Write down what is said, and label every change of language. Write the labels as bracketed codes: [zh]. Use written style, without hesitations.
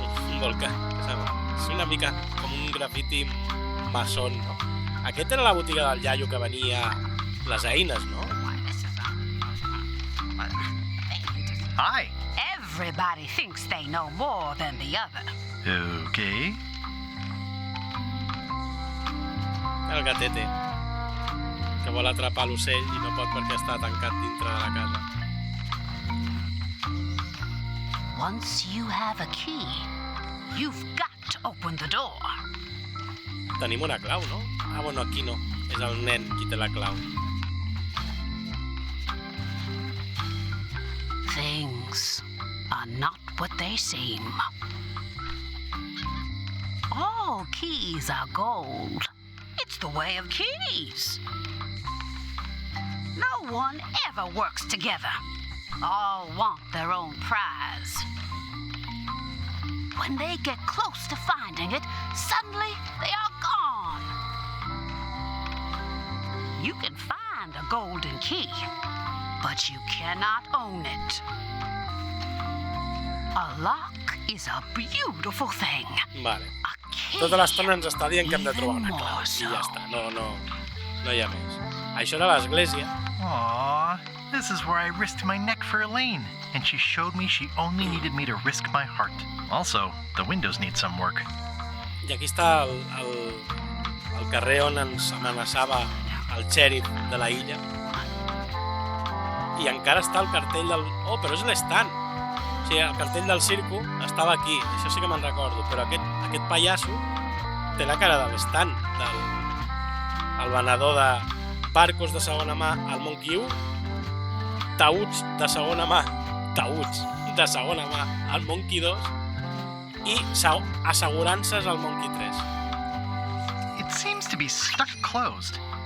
[ca] Un volcà. És una mica com un grafiti maçon, no? Aquest era la botiga del iaio que venia les eines, no? [en] Hi. Everybody thinks they know more than the other. Okay. [ca] El gatete, que vol atrapar l'ocell i no pot perquè està tancat dintre de la casa. [en] Once you have a key, you've got to open the door. [ca] Tenim una clau, no? Bueno, aquí no. És el nen qui té la clau. [en] Things are not what they seem. All keys are gold. It's the way of keys. No one ever works together. All want their own prize. When they get close to finding it, suddenly they are gone. You can find a golden key, but you cannot own it. A lock is a beautiful thing. [ca] Vale. Tota l'estona ens està dient que hem de trobar una clau. I ja està. No hi ha més. Això era l'església. [en] Aww, this is where I risked my neck for Elaine, and she showed me she only needed me to risk my heart. Also, the windows need some work. [ca] I aquí està el carrer on ens amenaçava el xèrif de la illa. I encara està el cartell del... Oh, però és l'estant! O sigui, el cartell del circo estava aquí, això sí que me'n recordo, però aquest pallasso té la cara de l'estant, el venedor de barcos de segona mà al Micu, taüts de segona mà al Micu 2 i assegurances al Micu 3. [en] It seems to be stuck closed.